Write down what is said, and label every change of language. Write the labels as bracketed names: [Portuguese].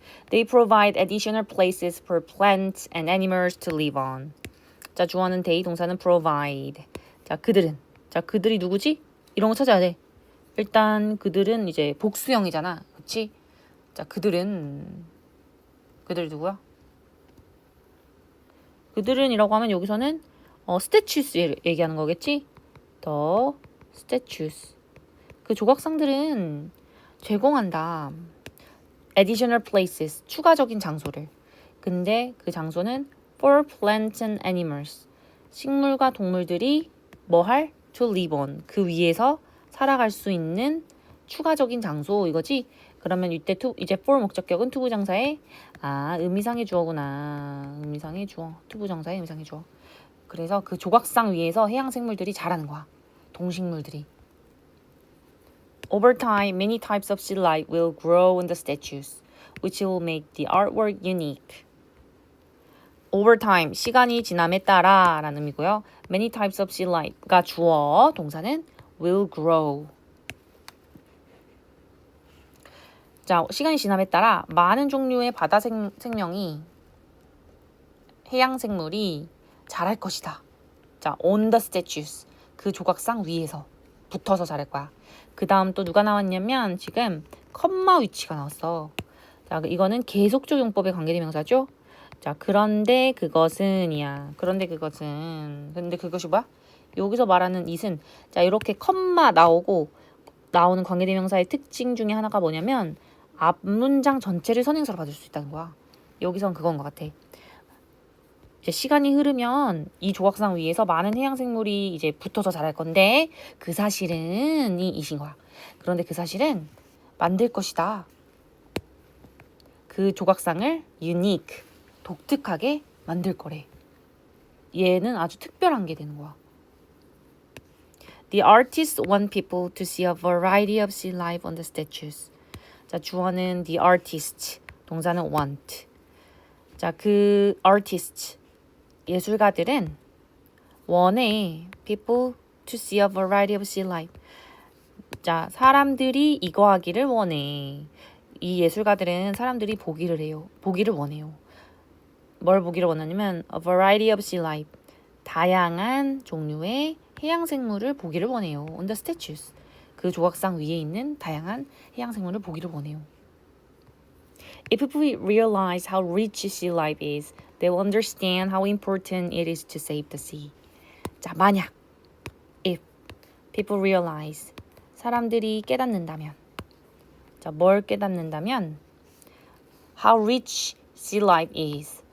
[English] They provide additional places for plants and animals to live on. [Korean] 자, 주어는 they, 동사는 provide. 자, 그들은. 자, 그들이 누구지? 이런 거 찾아야 돼. 일단 그들은 이제 복수형이잖아. 그치? 자, 그들 누구야? 그들은이라고 하면 여기서는 statues 얘기하는 거겠지? [English] The statues. [Korean] 그 조각상들은 제공한다. [English] additional places. [Korean] 추가적인 장소를. 근데 그 장소는 [English] for plants and animals. [Korean] 식물과 동물들이 뭐 할? [English] to live on. [Korean] 그 위에서 살아갈 수 있는 추가적인 장소 이거지? 그러면 이때 이제 for 목적격은 투부정사의 의미상의 주어구나. 의미상의 주어. 투부정사의 의미상의 주어. 그래서 그 조각상 위에서 해양 생물들이 자라는 거야. 동식물들이. [English] Over time, many types of sea life will grow in the statues, which will make the artwork unique. [Korean] Over time, 시간이 지남에 따라 라는 의미고요. [English] Many types of sea life [Korean] 가 주어, 동사는 will grow. 자, 시간이 지남에 따라 많은 종류의 바다 생명이 해양 생물이 자랄 것이다. [English] 자, on the statues. [Korean] 그 조각상 위에서 붙어서 자랄 거야. 그 다음 또 누가 나왔냐면 지금 컴마 위치가 나왔어. 자, 이거는 계속적 용법의 관계대명사죠. 자, 그런데 그것은이야. 그런데 그것이 뭐야? 여기서 말하는 it은 자, 이렇게 컴마 나오는 관계대명사의 특징 중에 하나가 뭐냐면 앞 문장 전체를 선행사로 받을 수 있다는 거야. 여기선 그건 것 같아. 이제 시간이 흐르면 이 조각상 위에서 많은 해양 생물이 이제 붙어서 자랄 건데 그 사실은 이신 거야. 그런데 그 사실은 만들 것이다. 그 조각상을 unique, 독특하게 만들 거래. 얘는 아주 특별한 게 되는 거야. [English] The artists want people to see a variety of sea life on the statues. [Korean] 자, 주어는 the artist, 동사는 want. 자, 그 artist, 예술가들은 원해 [English] people to see a variety of sea life. [Korean] 자, 사람들이 이거 하기를 원해. 이 예술가들은 사람들이 보기를 원해요. 뭘 보기를 원하냐면 [English] a variety of sea life. [Korean] 다양한 종류의 해양 생물을 보기를 원해요. [English] On the statues. [Korean] 그 조각상 위에 있는 다양한 해양 생물을 보기를 원해요. [English] If we realize how rich sea life is, they will understand how important it is to save the sea. [Korean] 자, 만약 [English] if people realize [Korean] 사람들이 깨닫는다면 자, 뭘 깨닫는다면 [English] how rich sea life is.